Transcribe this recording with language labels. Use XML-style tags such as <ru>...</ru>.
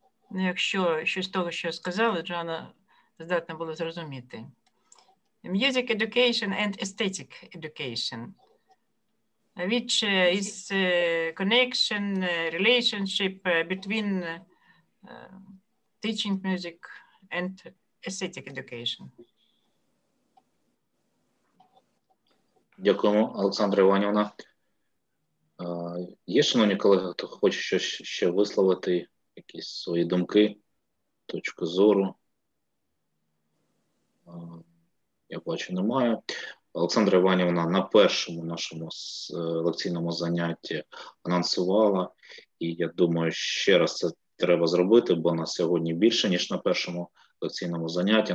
<uk>Якщо щось з того, що я сказала, Джоанна здатна була зрозуміти.</uk> <en>Music education and aesthetic education, which is connection, relationship between teaching music and aesthetic education.</en> <uk>Дякуємо, Олександра Іванівна. Є, шановні колеги, хто хоче щось ще висловити, якісь свої думки, точку зору? Я бачу, немає. Олександра Іванівна на першому нашому лекційному занятті анонсувала, і я думаю, ще раз це треба зробити, бо на сьогодні більше, ніж на першому лекційному занятті.</uk>